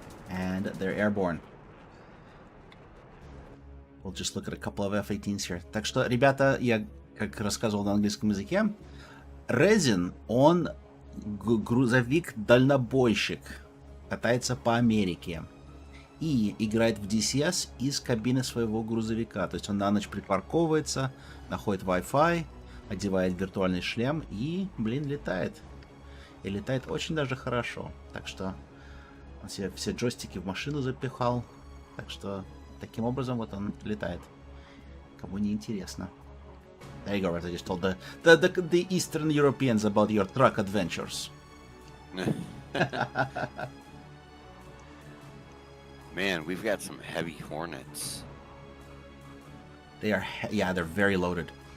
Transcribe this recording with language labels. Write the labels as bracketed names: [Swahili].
[English] And they're airborne. We'll just look at a couple of F-18s here. [Russian] Так что, ребята, я, как рассказывал на английском языке, Резин, он грузовик-дальнобойщик, катается по Америке и играет в DCS из кабины своего грузовика. То есть он на ночь припарковывается, находит Wi-Fi, одевает виртуальный шлем и, летает. И летает очень даже хорошо. Так что он себе все джойстики в машину запихал. Так что таким образом вот он летает. Кому не интересно. [English] There you go, Rez. I just told the Eastern Europeans about your truck adventures. Man, we've got some heavy Hornets. They are, yeah, they're very loaded.